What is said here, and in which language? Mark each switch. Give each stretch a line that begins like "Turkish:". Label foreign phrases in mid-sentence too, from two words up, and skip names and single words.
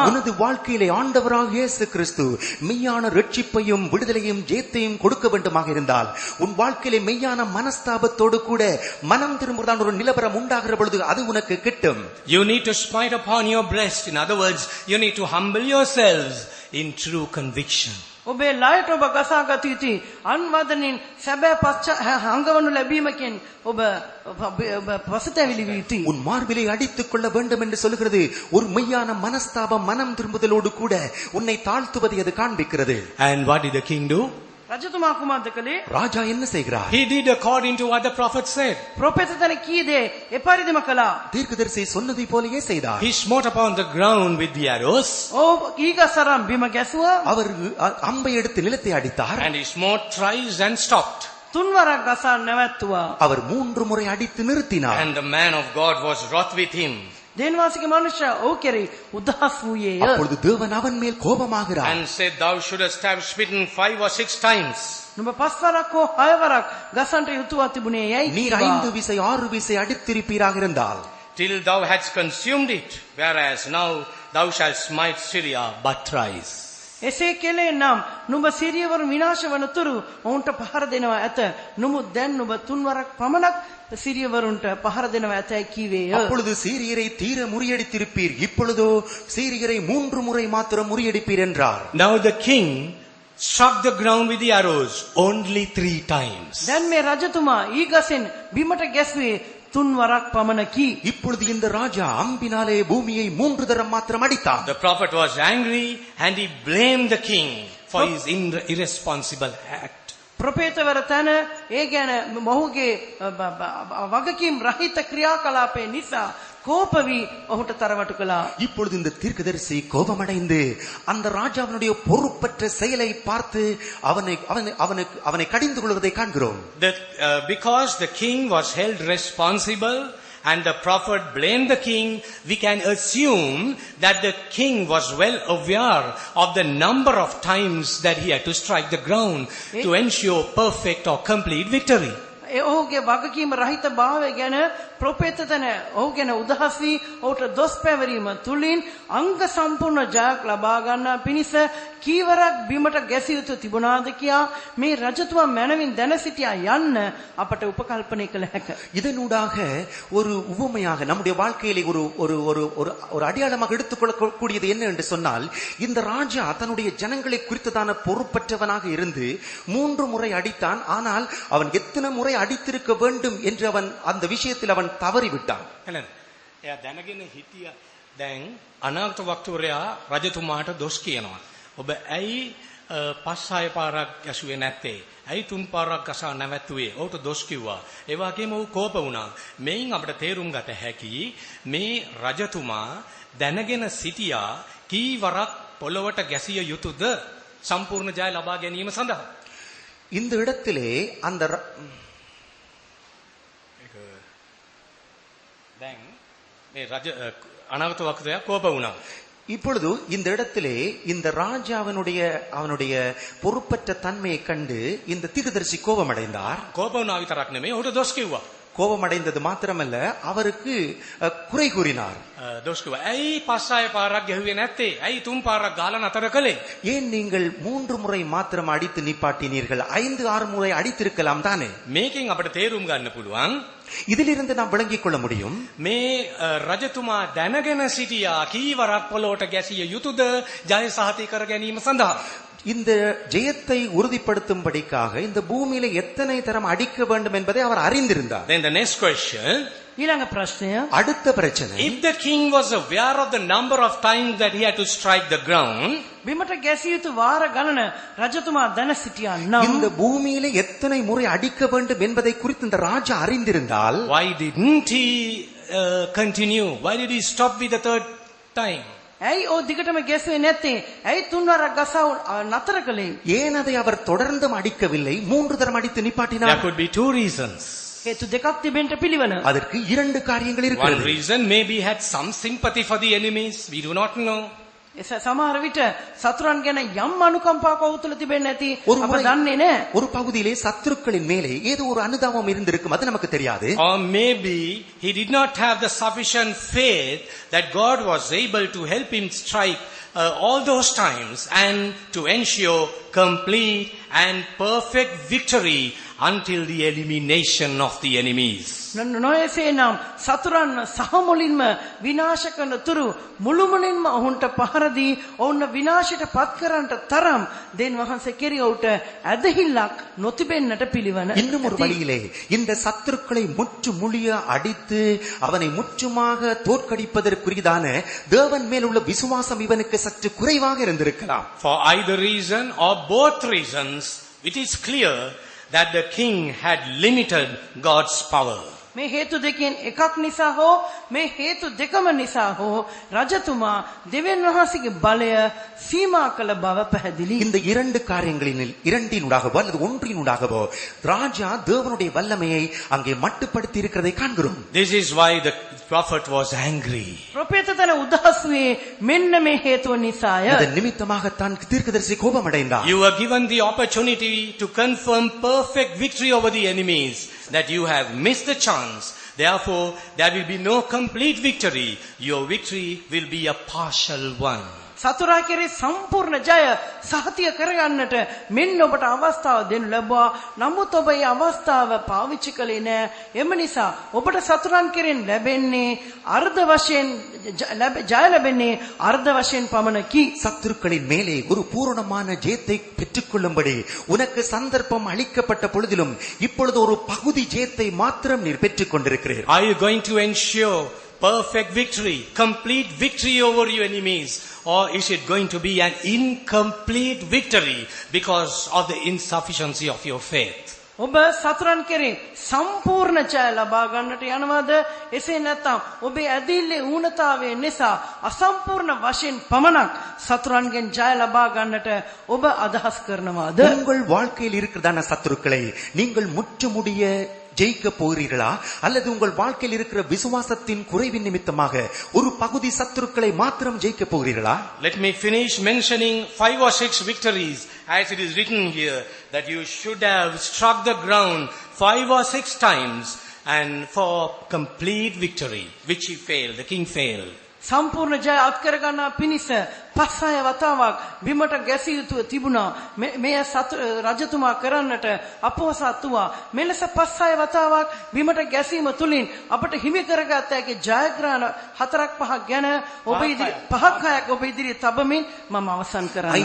Tamil: உனது வாழ்க்கையிலே ஆண்டவராக இயேசு கிறிஸ்து மெய்யான ரட்சிப்பையும் விடுதலையும் ஜெயத்தையும் கொடுக்க வேண்டுமாக இருந்தால் உன் வாழ்க்கையிலே மெய்யான மனஸ்தாபத்தோடு கூட மனம் திரும்புவதான ஒரு நிலவரம் உண்டாகிற பொழுது அது உனக்கு கிட்டும்.
English: You need to smite upon your breast. In other words, you need to humble yourselves in true conviction.
Sinhala: ඔබේ ලයට ඔබ ගසා ගත යුතුයි. අන්වදනින් සැබෑ හංගවනු ලැබීමකින් ඔබ පසුතැවිලි විය යුතුයි.
Tamil: உன் மார்பிலை அடித்துக் கொள்ள வேண்டும் என்று சொல்கிறது ஒரு மெய்யான மனஸ்தாபம் மனம் திரும்புதலோடு கூட உன்னை தாழ்த்துவதை அது காண்பிக்கிறது.
English: And what did the king do?
Sinhala: රජතුමා කුමක්ද කළේ?
Tamil: ராஜா என்ன செய்கிறார்?
English: He did according to what the prophet said.
Sinhala: ප්‍රොෆෙසර්තන කී දේ එපරිදිම කළා.
Tamil: தீர்க்கதரிசி சொன்னதை போலயே செய்தார்.
English: He smote upon the ground with the arrows.
Sinhala: ඊගසරම් බිම ගැසුවා.
Tamil: அவர் அம்பை எடுத்து நிலத்தை அடித்தார்.
English: And he smote thrice and stopped.
Sinhala: තුන්වරක් ගසා නැවැත්තුවා.
Tamil: அவர் 3 முறை அடித்து நிறுத்தினார்.
English: And the man of God was wroth with him.
Sinhala: දේවාසික මනුෂ්‍ය ඔහු කෙරෙහි උදහස් වූයේය.
Tamil: அப்பொழுது தேவன் அவன் மேல் கோபமாகிறார்.
English: And said, thou shouldest have smitten 5 or 6 times.
Sinhala: නුඹ 5 වරක් හෝ 6 වරක් ගසන්ට යුතුව තිබුණේ යයි
Tamil: நீர்
Sinhala: කීවා.
Tamil: 5 விசை 6 விசை அடித்திருப்பீராக இருந்தால்
English: Till thou hadst consumed it. Whereas now thou shalt smite Syria but thrice.
Sinhala: එසේ කෙලේ නම් නුඹ සිරියවරු විනාශ වනතුරු ඔවුන්ට පහර දෙනවා ඇත. නමුත් දැන් නුඹ 3 වරක් පමණක් සිරියවරුන්ට පහර දෙනවා ඇතයි කීවේය.
Tamil: அப்பொழுது சீரியரை தீர முறியடித்திருப்பீர், இப்பொழுதோ சீரியரை 3 முறை மாத்திரம் முறியடிப்பீர் என்றார்.
English: Now the king struck the ground with the arrows only 3 times.
Sinhala: දැන් මේ රජතුමා ඊගසෙන් බිමට ගැසුවේ 3 වරක් පමණකි.
Tamil: இப்பொழுது இந்த ராஜா அம்பினாலே பூமியை 3 தரம் மாத்திரம் அடித்தார்.
English: The prophet was angry and he blamed the king for his irresponsible act.
Sinhala: ප්‍රොෆෙතවර තන ඒ ගැන මොහුගේ වගකීම් රහිත ක්‍රියාකලාපේ නිසා கோப වී ඔහුට තරවටු කළා.
Tamil: இப்பொழுது இந்த தீர்க்கதரிசி கோபமடைந்து அந்த ராஜாவினுடைய பொறுப்பற்ற செயலை பார்த்து அவனை கடிந்து கொள்வதை காண்கிறோம்.
English: Because the king was held responsible and the prophet blamed the king, we can assume that the king was well aware of the number of times that he had to strike the ground to ensure perfect or complete victory.
Sinhala: ඔහුගේ වගකීම රහිත භාවය ගැන ප්‍රොෆෙතතන ඔහු ගැන උදහස් වී ඔහුට දොස් පැවරීම තුලින් අංග සම්පූර්ණ ජයක් ලබා ගන්නා පිණිස කීවරක් බිමට ගැසිය යුතු තිබුණාද කියා මේ රජතුමා මැනවින් දැන සිටියා යන්න අපට උපකල්පනය කළ හැක.
Tamil: இதனூடாக ஒரு உவமையாக நம்முடைய வாழ்க்கையிலே ஒரு ஒரு ஒரு ஒரு அடையாளமாக எடுத்துக்கொள்ளக்கூடியது என்ன என்று சொன்னால், இந்த ராஜா தன்னுடைய ஜனங்களை குறித்ததான பொறுப்பற்றவனாக இருந்து 3 முறை அடித்தான். ஆனால் அவன் எத்தனை முறை அடித்திருக்க வேண்டும் என்று அவன் அந்த விஷயத்தில் அவன் தவறிவிட்டான்.
Sinhala: එයා දැනගෙන හිටිය දැන් අනාගත වක්තවරයා රජතුමාට දොස් කියනවා. ඔබ ඇයි 5-6 පාරක් ගැසුවේ නැත්තේ? ඇයි 3 පාරක් ගසා නැවැත්තුවේ? ඔහුට දොස් කිව්වා. ඒ වගේම ඔහු කෝප වුණා. මේන් අපිට තේරුම් ගත හැකි මේ රජතුමා දැනගෙන සිටියා කී වරක් පොළවට ගැසිය යුතුද සම්පූර්ණ ජය ලබා ගැනීම සඳහා.
Tamil: இந்த இடத்திலே அந்த
Sinhala: දැන් මේ රජ අනාගත වක්තවරයා කෝප වුණා.
Tamil: இப்பொழுது இந்த இடத்திலே இந்த ராஜாவினுடைய பொறுப்பற்ற தன்மையை கண்டு இந்த தீர்க்கதரிசி கோபமடைந்தார்.
Sinhala: කෝප වුණා විතරක් නෙමෙයි ඔහුට දොස් කිව්වා.
Tamil: கோபமடைந்தது மாத்திரமல்ல, அவருக்கு குறை கூறினார்.
Sinhala: දොස් කිව්වා. ඇයි 5-6 පාරක් ගැහුවේ නැත්තේ? ඇයි 3 පාරක් ගාලා නතර කළේ?
Tamil: ஏன் நீங்கள் 3 முறை மாத்திரம் அடித்து நிப்பாட்டினீர்கள்? 5-6 முறை அடித்திருக்கலாம் தானே.
Sinhala: මේකෙන් අපිට තේරුම් ගන්න පුළුවන්
Tamil: இதிலிருந்து நாம் விளங்கிக் கொள்ள முடியும்.
Sinhala: මේ රජතුමා දැනගෙන සිටියා කීවරක් පොළොවට ගැසිය යුතුද ජය සහතික කර ගැනීම සඳහා.
Tamil: இந்த ஜெயத்தை உறுதிப்படுத்தும்படிக்காக இந்த பூமியில எத்தனை தரம் அடிக்க வேண்டும் என்பதை அவர் அறிந்திருந்தார்.
English: Then the next question,
Sinhala: ඊළඟ ප්‍රශ්නය,
Tamil: அடுத்த பிரச்சனை,
English: if the king was aware of the number of times that he had to strike the ground,
Sinhala: බිමට ගැසිය යුතු වාර ගණන රජතුමා දැන සිටියා නම්
Tamil: இந்த பூமியில எத்தனை முறை அடிக்க வேண்டும் என்பதை குறித்து இந்த ராஜா அறிந்திருந்தால்,
English: why didn't he continue? Why did he stop with the 3rd time?
Sinhala: ඇයි ඔය දිගටම ගැසුවේ නැත්තේ? ඇයි 3 වරක් ගසා නතර කළේ?
Tamil: ஏன் அதை அவர் தொடர்ந்தும் அடிக்கவில்லை, 3 தரம் அடித்து
English: There
Tamil: நிப்பாட்டினார்?
English: could be 2 reasons.
Sinhala: හේතු දෙකක් තිබෙන්න පිළිවෙල.
Tamil: அதற்கு 2 காரியங்கள்
English: One
Tamil: இருக்கிறது.
English: reason, maybe he had some sympathy for the enemies. We do not know.
Sinhala: සමහර විට සතුරන් ගැන යම් අනුකම්පාවක් ඔහු තුළ තිබෙන්නේ නැති
Tamil: ஒரு
Sinhala: අප
Tamil: முறை
Sinhala: දන්නේ නැහැ.
Tamil: ஒரு பகுதியிலே சத்துருக்களின் மேலே ஏதோ ஒரு அனுதாபம் இருந்திருக்கும், அது நமக்கு தெரியாது.
English: Or maybe he did not have the sufficient faith that God was able to help him strike all those times and to ensure complete and perfect victory until the elimination of the enemies.
Sinhala: නොයසේ නම් සතුරන් සහ මුලින්ම විනාශ කරන තුරු මුළුමනින්ම ඔවුන්ට පහර දී ඔවුන් විනාශයට පත් කරන්නට තරම් දෙවියන් වහන්සේ කෙරෙහි ඔහුට ඇදහිල්ලක් නොතිබෙන්නට පිළිවන.
Tamil: இன்னும் ஒரு வழியிலே இந்த சத்துருக்களை முற்று முழிய அடித்து அவனை முற்றுமாக தோற்கடிப்பதற்குரியதான தேவன் மேல் உள்ள விசுவாசம் இவனுக்கு சற்று குறைவாக இருந்திருக்கலாம்.
English: For either reason or both reasons, it is clear that the king had limited God's power.
Sinhala: මේ හේතු දෙකෙන් එකක් නිසා හෝ මේ හේතු දෙකම නිසා හෝ රජතුමා දෙවියන් වහන්සේගේ බලය සීමා කළ බව පැහැදිලි.
Tamil: இந்த இரண்டு காரியங்களில் இரண்டினூடாகவோ அல்லது ஒன்றினூடாகவோ ராஜா தேவனுடைய வல்லமையை அங்கே மட்டுப்படுத்தி இருக்கிறதை காண்கிறோம்.
English: This is why the prophet was angry.
Sinhala: ප්‍රොෆෙතතන උදහස් වේ මෙන්න මේ හේතුව නිසාය.
Tamil: அதன் நிமித்தமாகத்தான் தீர்க்கதரிசி கோபமடைந்தார்.
English: You were given the opportunity to confirm perfect victory over the enemies, that you have missed the chance. Therefore, there will be no complete victory. Your victory will be a partial one.
Sinhala: සතුරා කෙරේ සම්පූර්ණ ජය සහතික කරගන්නට මෙන්න ඔබට අවස්ථාව දෙනු ලැබුවා. නමුත් ඔබ මේ අවස්ථාව පාවිච්චි කළේ නැහැ. එම නිසා ඔබට සතුරන් කෙරෙන් ලැබෙන්නේ අර්ධ වශයෙන් ජය ලැබෙන්නේ අර්ධ වශයෙන් පමණකි.
Tamil: சத்துருக்களின் மேலே ஒரு பூரணமான ஜெயத்தை பெற்றுக்கொள்ளும்படி உனக்கு சந்தர்ப்பம் அளிக்கப்பட்ட பொழுதிலும் இப்பொழுது ஒரு பகுதி ஜெயத்தை மாத்திரம் நீர் பெற்றுக் கொண்டிருக்கிறீர்.
English: Are you going to ensure perfect victory, complete victory over your enemies, or is it going to be an incomplete victory because of the insufficiency of your faith?
Sinhala: ඔබ සතුරන් කෙරේ සම්පූර්ණ ජය ලබා ගන්නට යනවාද? එසේ නැත්නම් ඔබේ ඇදිල්ලේ ඌනතාවය නිසා අසම්පූර්ණ වශයෙන් පමණක් සතුරන්ගෙන් ජය ලබා ගන්නට ඔබ අදහස් කරනවාද?
Tamil: உங்கள் வாழ்க்கையில் இருக்கிறதான சத்துருக்களை நீங்கள் முற்றுமுடிய ஜெயிக்க போகிறீர்களா, அல்லது உங்கள் வாழ்க்கையில் இருக்கிற விசுவாசத்தின் குறைவின் நிமித்தமாக ஒரு பகுதி சத்துருக்களை மாத்திரம் ஜெயிக்க போகிறீர்களா?
English: Let me finish mentioning 5 or 6 victories as it is written here, that you should have struck the ground 5 or 6 times and for complete victory, which he failed, the king failed.
Sinhala: සම්පූර්ණ ජය අත්කර ගන්නා පිණිස 5-6 වතාවක් බිමට ගැසිය යුතුව තිබුණා. මේ රජතුමා කරන්නට අපොහසත් වූවා. මෙලෙස 5-6 වතාවක් බිමට ගැසීම තුලින් අපට හිමි කරගත හැකි ජයග්‍රහණ 4-5 ගැන ඔබ ඉදිරි 5-6ක් ඔබ ඉදිරියේ තබමින් මම අවසන් කරනවා.